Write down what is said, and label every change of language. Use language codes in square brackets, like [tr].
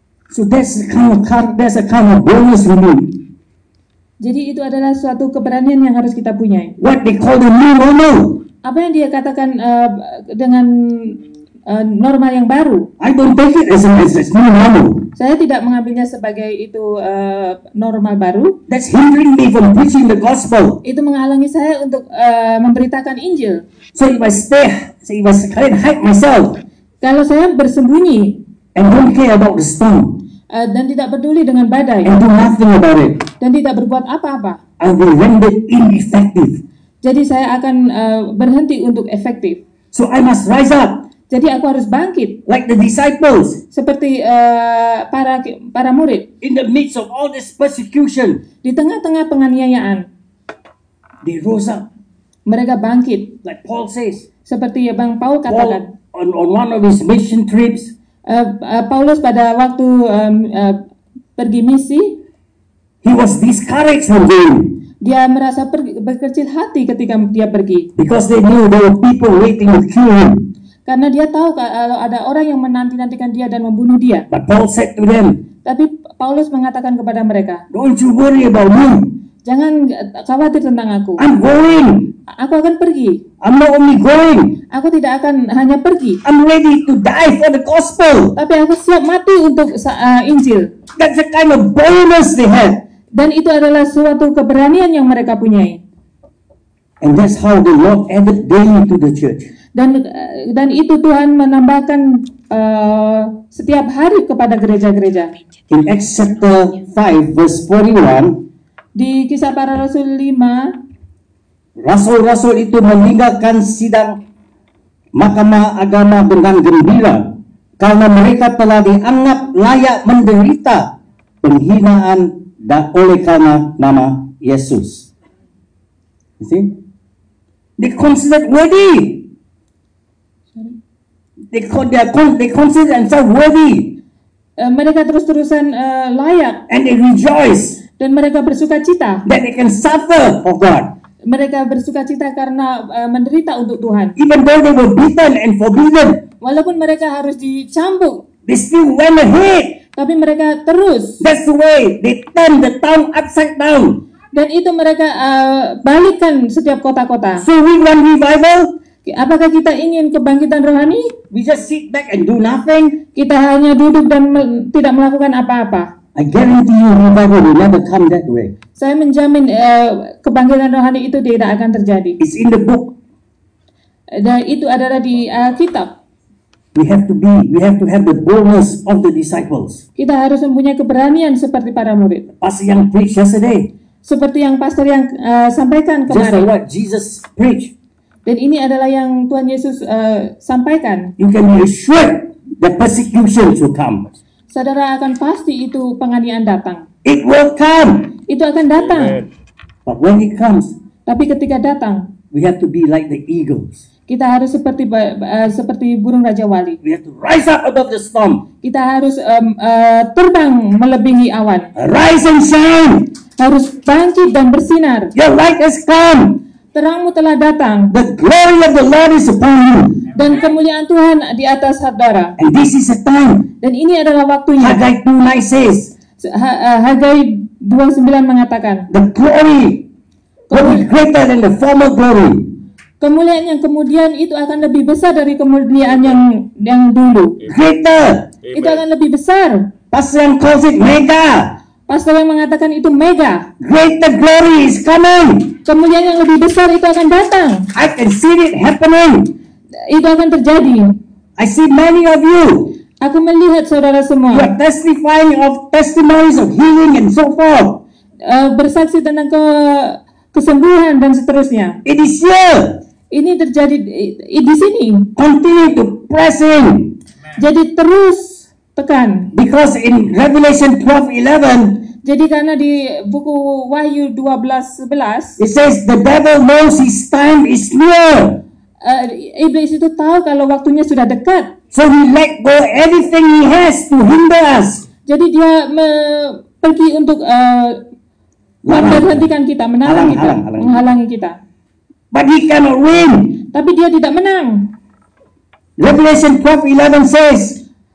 [en] So that's a kind of bonus we need. [id] jadi itu adalah suatu keberanian yang harus kita punya. [en] What they call the new normal. [id] Apa yang dia katakan dengan normal yang baru? [en] I don't take it as new normal. [id] Saya tidak mengambilnya sebagai itu normal baru. [en] That's hindering me from preaching the gospel. [id] Itu menghalangi saya untuk memberitakan Injil. [en] So if I hide myself [id] Kalau saya bersembunyi [en] and don't care about the storm, [id] dan tidak peduli dengan badai [en] and do nothing about it, [id] dan tidak berbuat apa-apa. [en] I will render ineffective. [id] Jadi saya akan berhenti untuk efektif. [en] So I must rise up [id] Jadi aku harus bangkit [en] like the disciples [id] seperti para murid [en] in the midst of all this persecution. [id] di tengah-tengah penganiayaan. [en] They rose up, [id] Mereka bangkit [en] like Paul says. [id] seperti Bang Paul katakan. [en] Paul, on one of his mission trips, [id] Paulus pada waktu pergi misi, [en] he was discouraged from going [id] dia merasa berkecil hati ketika dia pergi. [en] because they knew there were people waiting to kill him. [id] Karena dia tahu kalau ada orang yang menanti-nantikan dia dan membunuh dia. [en] But Paul said to them, [id] Tapi Paulus mengatakan kepada mereka, [en] don't you worry about me. [id] jangan khawatir tentang aku. [en] I'm going. [id] Aku akan pergi. [en] I'm not only going, [id] Aku tidak akan hanya pergi, [en] I'm ready to die for the gospel. [id] tapi aku siap mati untuk Injil. [en] That's the kind of boldness they had. [id] Dan itu adalah suatu keberanian yang mereka punyai. [en] And that's how the Lord added daily to the church. [id] Dan itu Tuhan menambahkan setiap hari kepada gereja-gereja. [en] In Acts chapter 5 verse 41, [id] Di Kisah Para Rasul 5, rasul-rasul itu meninggalkan sidang mahkamah agama dengan gembira karena mereka telah dianggap layak menderita penghinaan oleh karena nama Yesus. [en] You see? They considered worthy. They consider themselves worthy, [id] mereka terus-terusan layak [en] and they rejoice [id] dan mereka bersuka cita. [en] that they can suffer for God. [id] Mereka bersuka cita karena menderita untuk Tuhan. [en] Even though they were beaten and forbidden, [id] Walaupun mereka harus dicambuk, [en] they still went ahead. [id] tapi mereka terus. [en] That's the way they turned the town upside down. [id] Dan itu mereka balikkan setiap kota-kota. [en] So we want revival. [id] Apakah kita ingin kebangkitan rohani? [en] We just sit back and do nothing. [id] Kita hanya duduk dan tidak melakukan apa-apa. [en] I guarantee you revival will never come that way. [id] Saya menjamin kebangkitan rohani itu tidak akan terjadi. [en] It's in the book. [id] Dan itu adalah di kitab. [en] We have to have the boldness of the disciples. [id] Kita harus mempunyai keberanian seperti para murid. [en] Pastor Young preached yesterday. [id] Seperti yang pastor yang sampaikan [en] Just like [id] kemarin. [en] what Jesus preached. [id] Dan ini adalah yang Tuhan Yesus sampaikan. [en] You can be assured that persecution will come. [id] Saudara akan pasti itu penganiayaan datang. [en] It will come. [id] Itu akan datang. [en] But when it comes, [id] Tapi ketika datang, [en] we have to be like the eagles. [id] kita harus seperti burung Raja Wali. [en] We have to rise up above the storm. [id] Kita harus terbang melebihi awan. [en] Rise and shine. [id] Harus bangkit dan bersinar. [en] Your light has come. [id] Terangmu telah datang. [en] The glory of the Lord is upon you. [id] Dan kemuliaan Tuhan di atas saudara. [en] And this is the time. [id] Dan ini adalah waktunya. [en] Haggai 2:9 says, [id] Haggai 2:9 mengatakan, [en] the glory will be greater than the former glory. [id] kemuliaan yang kemudian itu akan lebih besar dari kemuliaan yang dulu. [en] Greater. [id] Itu akan lebih besar. [en] Pastor yang calls it mega. [id] Pastor yang mengatakan itu mega. [en] Greater glory is coming. [id] Kemuliaan yang lebih besar itu akan datang. [en] I can see it happening. [id] Itu akan terjadi. [en] I see many of you. [id] Aku melihat saudara [en] You [id] semua [en] are testifying of testimonies of healing and so forth. [id] bersaksi tentang kesembuhan dan seterusnya. [en] It is here. [id] Ini terjadi di sini. [en] Continue to press in. [id] Jadi terus tekan. [en] Because in Revelation 12:11, [id] Jadi karena di buku Wahyu 12:11, [en] it says the devil knows his time is near. [id] iblis itu tahu kalau waktunya sudah dekat. [en] So he let go everything he has to hinder us. [id] Jadi dia pergi untuk memberhentikan kita, menahan kita, menghalangi kita. [en] But he cannot win. [id] Tapi dia tidak menang. [en] Revelation 12:11 says,